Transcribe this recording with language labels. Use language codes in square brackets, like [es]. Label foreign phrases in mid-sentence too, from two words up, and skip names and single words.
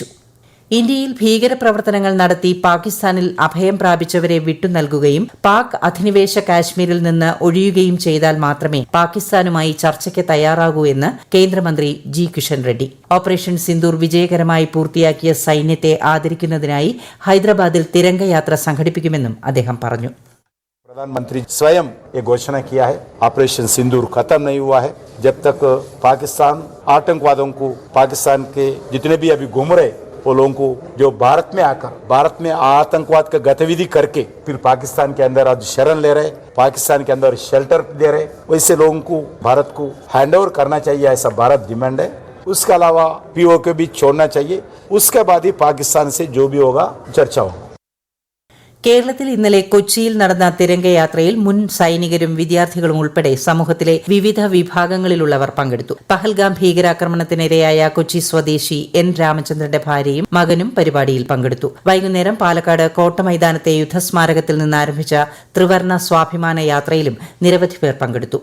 [ml] ഇന്ത്യയിൽ ഭീകരപ്രവർത്തനങ്ങൾ നടത്തി പാകിസ്ഥാനിൽ അഭയം പ്രാപിച്ചവരെ വിട്ടുനൽകുകയും പാക് അധിനിവേശ കാശ്മീരിൽ നിന്ന് ഒഴിയുകയും ചെയ്താൽ മാത്രമേ പാകിസ്ഥാനുമായി ചർച്ചയ്ക്ക് തയ്യാറാകൂ എന്ന് കേന്ദ്രമന്ത്രി ജി കിഷൻ റെഡ്ഡി. ഓപ്പറേഷൻ സിന്ദൂർ വിജയകരമായി പൂർത്തിയാക്കിയ സൈന്യത്തെ ആദരിക്കുന്നതിനായി ഹൈദരാബാദിൽ തിരംഗയാത്ര സംഘടിപ്പിക്കുമെന്നും അദ്ദേഹം പറഞ്ഞു. [hi] प्रधानमंत्री स्वयं ये घोषणा किया है, ऑपरेशन सिंदूर खत्म नहीं हुआ है जब तक पाकिस्तान आतंकवादियों को, पाकिस्तान के जितने भी अभी घूम रहे वो लोगों को जो भारत में आकर भारत में आतंकवाद का गतिविधि करके फिर पाकिस्तान के अंदर आज शरण ले रहे, पाकिस्तान के अंदर शेल्टर दे रहे, वैसे लोगों को भारत को हैंडओवर करना चाहिए, ऐसा भारत डिमांड है. उसके अलावा POK भी छोड़ना चाहिए. उसके बाद ही पाकिस्तान से जो भी होगा चर्चा होगा. [ml] കേരളത്തിൽ ഇന്നലെ കൊച്ചിയിൽ നടന്ന തിരംഗയാത്രയിൽ മുൻ സൈനികരും വിദ്യാർത്ഥികളും ഉൾപ്പെടെ സമൂഹത്തിലെ വിവിധ വിഭാഗങ്ങളിലുള്ളവർ പങ്കെടുത്തു. പഹൽഗാം ഭീകരാക്രമണത്തിനിരയായ കൊച്ചി സ്വദേശി N രാമചന്ദ്രന്റെ ഭാര്യയും മകനും പരിപാടിയിൽ പങ്കെടുത്തു. വൈകുന്നേരം പാലക്കാട് കോട്ടമൈതാനത്തെ യുദ്ധസ്മാരകത്തിൽ നിന്ന് ആരംഭിച്ച ത്രിവർണ്ണ സ്വാഭിമാന യാത്രയിലും നിരവധി പേർ പങ്കെടുത്തു.